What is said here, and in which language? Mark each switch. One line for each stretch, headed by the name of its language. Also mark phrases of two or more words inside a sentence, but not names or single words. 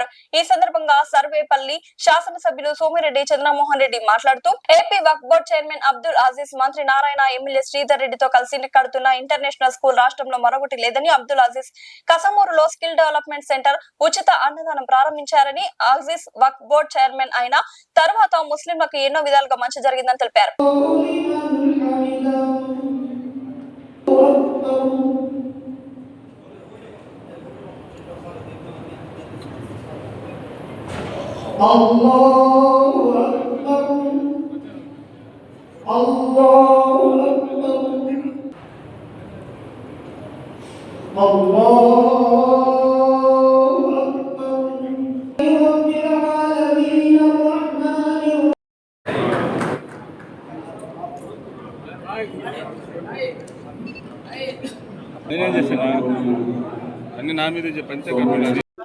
Telugu: ఈ సందర్భంగా సర్వేపల్లి శాసనసభ్యులు సోమిరెడ్డి చంద్రమోహన్ రెడ్డి మాట్లాడుతూ ఏపీ వక్ఫ్
English: board chairman
Telugu: అబ్దుల్ అజీజ్, మంత్రి నారాయణ, ఎమ్మెల్యే శ్రీధర్ రెడ్డితో కలిసి కడుతున్న
English: international school
Telugu: రాష్ట్రంలో మరొకటి లేదని అబ్దుల్ అజీజ్ కసమూరులో
English: skill development centre
Telugu: ఉచిత అన్నదానం ప్రారంభించారని, అజీజ్ వక్ఫ్
English: board chairman
Telugu: అయిన తర్వాత ముస్లింలకు ఎన్నో విధాలుగా మంచి జరిగిందని తెలిపారు.
Arabic: الله أكبر، الله أكبر، الله أكبر. رب العالمين الرحمن
Telugu: నేనేం చేసినా అన్ని నా మీద చెప్పంతే కంపెనీ